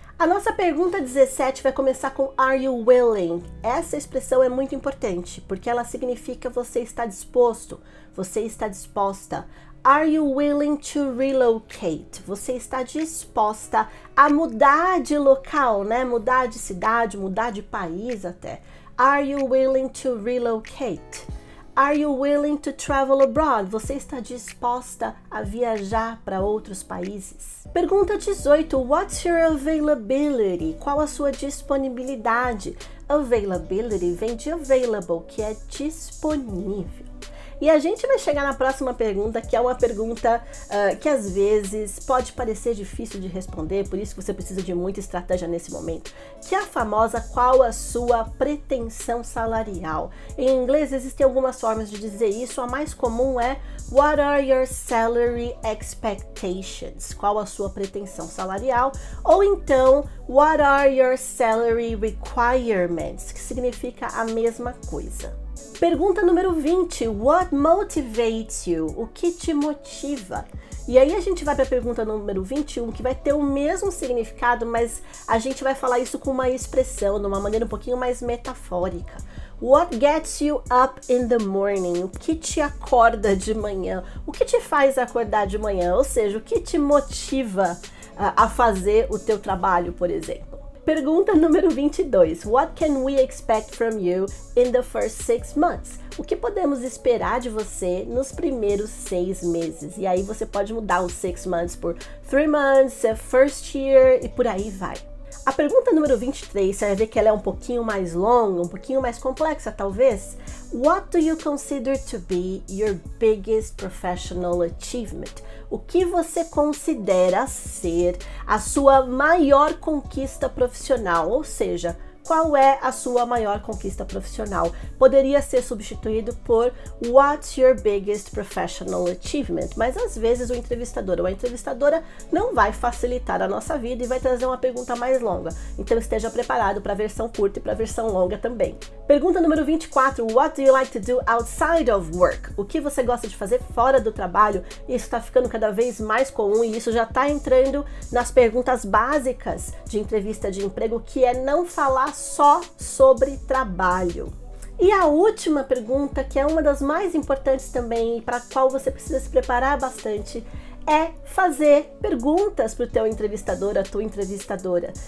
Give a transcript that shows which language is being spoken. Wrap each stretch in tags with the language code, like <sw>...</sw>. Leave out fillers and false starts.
<pt>A nossa pergunta 17 vai começar com</pt> <en>Are you willing?</en> <pt>Essa expressão é muito importante, porque ela significa você está disposto, você está disposta.</pt> <en>Are you willing to relocate?</en> <pt>Você está disposta a mudar de local, né? Mudar de cidade, mudar de país até.</pt> <en>Are you willing to relocate? Are you willing to travel abroad?</en> <pt>Você está disposta a viajar para outros países? Pergunta 18.</pt> <en>What's your availability?</en> <pt>Qual a sua disponibilidade? Availability vem de available, que é disponível. E a gente vai chegar na próxima pergunta, que é uma pergunta que às vezes pode parecer difícil de responder, por isso que você precisa de muita estratégia nesse momento, que é a famosa qual a sua pretensão salarial. Em inglês existem algumas formas de dizer isso, a mais comum é</pt> <en>What are your salary expectations?</en> <pt>Qual a sua pretensão salarial? Ou então</pt> <en>What are your salary requirements?</en> <pt>Que significa a mesma coisa. Pergunta número 20.</pt> <en>What motivates you?</en> <pt>O que te motiva? E aí a gente vai para a pergunta número 21, que vai ter o mesmo significado, mas a gente vai falar isso com uma expressão, de uma maneira um pouquinho mais metafórica.</pt> <en>What gets you up in the morning?</en> <pt>O que te acorda de manhã? O que te faz acordar de manhã? Ou seja, o que te motiva a fazer o teu trabalho, por exemplo? Pergunta número 22.</pt> <en>What can we expect from you in the first 6 months?</en> <pt>O que podemos esperar de você nos primeiros 6 meses? E aí você pode mudar os 6 months por 3 months, first year e por aí vai. A pergunta número 23, você vai ver que ela é um pouquinho mais longa, um pouquinho mais complexa talvez.</pt> <en>What do you consider to be your biggest professional achievement?</en> <pt>O que você considera ser a sua maior conquista profissional? Ou seja, qual é a sua maior conquista profissional? Poderia ser substituído por</pt> <en>What's your biggest professional achievement?</en> <pt>Mas às vezes o entrevistador ou a entrevistadora não vai facilitar a nossa vida e vai trazer uma pergunta mais longa. Então esteja preparado para a versão curta e para a versão longa também. Pergunta número 24.</pt> <en>What do you like to do outside of work?</en> <pt>O que você gosta de fazer fora do trabalho? Isso está ficando cada vez mais comum e isso já está entrando nas perguntas básicas de entrevista de emprego, que é não falar só sobre trabalho. E a última pergunta, que é uma das mais importantes também e para a qual você precisa se preparar bastante, é fazer perguntas para o teu entrevistador, a tua entrevistadora.</pt>